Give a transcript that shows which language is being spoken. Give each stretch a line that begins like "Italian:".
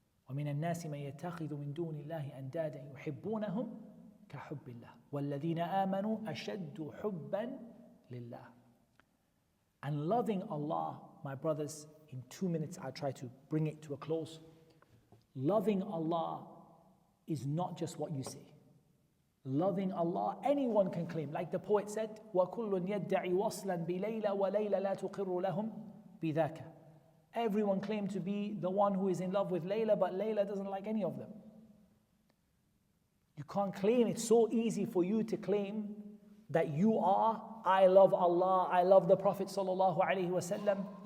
Arabic: وَمِنَ النَّاسِ مَن يَتَّخِذُ مِن دُونِ اللَّهِ أَنْدَادًا يُحِبُّونَهُمْ كَحُبِّ اللَّهِ وَالَّذِينَ آمَنُوا أَشَدُّ حُبًّا لِلَّهِ.
English: And loving Allah, my brothers, in 2 minutes I'll try to bring it to a close. Loving Allah is not just what you say. Loving Allah, anyone can claim. Like the poet said,
Arabic: وَكُلٌّ يَدَّعِ وَصْلًا بِلَيْلَ وَلَيْلَ لَا تُقِرُّ لَهُمْ بِذَاكَ.
English: Everyone claims to be the one who is in love with Layla, but Layla doesn't like any of them. You can't claim. It's so easy for you to claim that you are, I love Allah, I love the Prophet sallallahu alaihi wasallam.